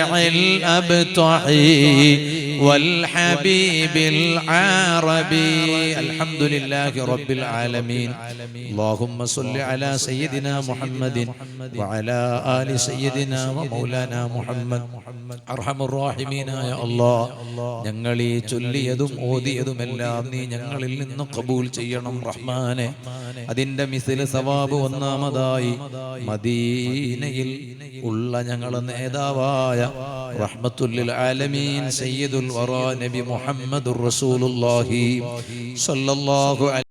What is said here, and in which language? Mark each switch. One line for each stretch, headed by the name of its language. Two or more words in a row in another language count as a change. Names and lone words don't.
Arabic: الأبطحي والحبيب العربي الحمد لله رب العالمين اللهم صل على سيدنا محمد وعلى آل سيدنا ومولانا محمد أرحم الراحمين يا الله
Malayalam: ഞങ്ങളീ ചൊല്ലിയതും ഓതിയതുമെല്ലാം നീ ഞങ്ങളിൽ നിന്ന് ഖബൂൽ ചെയ്യണം റഹ്മാനെ. അതിന്റെ
Arabic: مثل ثواب
Malayalam: ഒന്നാമതായി മദീനയിൽ ഉള്ള ഞങ്ങളുടെ നേതാവായ
Arabic: رحمة العالمين سيد الورى
Malayalam: നബി
Arabic: محمد رسول الله صلى الله